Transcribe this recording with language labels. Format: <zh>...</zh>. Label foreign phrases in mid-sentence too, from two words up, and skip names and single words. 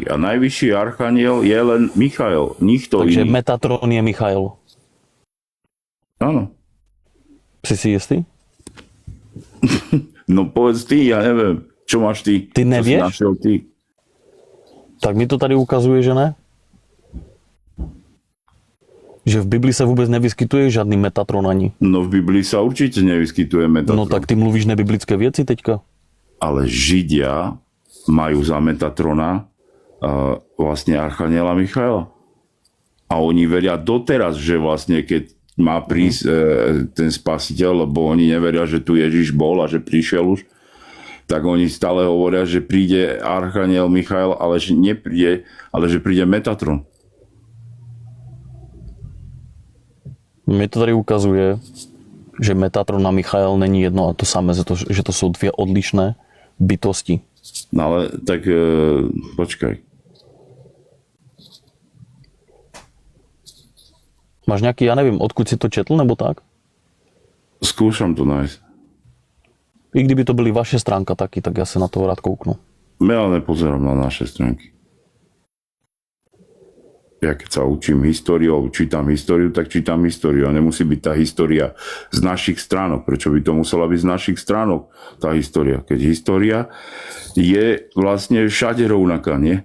<sk>A najvyšší archaniel je len Michael, nikto Takže iný. Metatron je Michael. Áno.</sk> <cs>Jsi si jistý?</cs> <sk>No povedz ty, ja neviem. Čo máš ty? Ty nevieš? Čo si našiel ty?</sk> <cs>Tak mi to tady ukazuje, že ne? Že v Biblii se vůbec nevyskytuje žádný Metatron ani.</cs> <sk>No v Biblii sa určite nevyskytuje Metatron.</sk> <cs>No tak ty mluvíš nebiblické věci teďka.</cs> <sk>Ale Židia majú za Metatrona vlastne archaniela Michaela. A oni veria doteraz, že vlastne keď má prísť ten spasiteľ, lebo oni neveria, že tu Ježiš bol a že prišiel už, tak oni stále hovoria, že príde archaniel Michael, ale že nepríde, ale že príde Metatron.</sk> <cs>Mi to tady ukazuje, že Metatron a Michael není jedno a to samé, že to jsou dvě odlišné bytosti.</cs> <sk>No ale tak počkaj.</sk> <cs>Máš nějaký, já nevím, odkud si to četl, nebo tak?</cs> <sk>Skúšam to nájsť.</sk> <cs>I kdyby to byly vaše stránka taky, tak já se na to rád kouknu.</cs> <sk>Ja nepozerám na naše stránky. Ja keď sa učím históriou, čítam históriu, tak čítam históriu. A nemusí byť tá história z našich stránok. Prečo by to musela byť z našich stránok, tá história? Keď história je vlastne všade rovnaká, nie?</sk>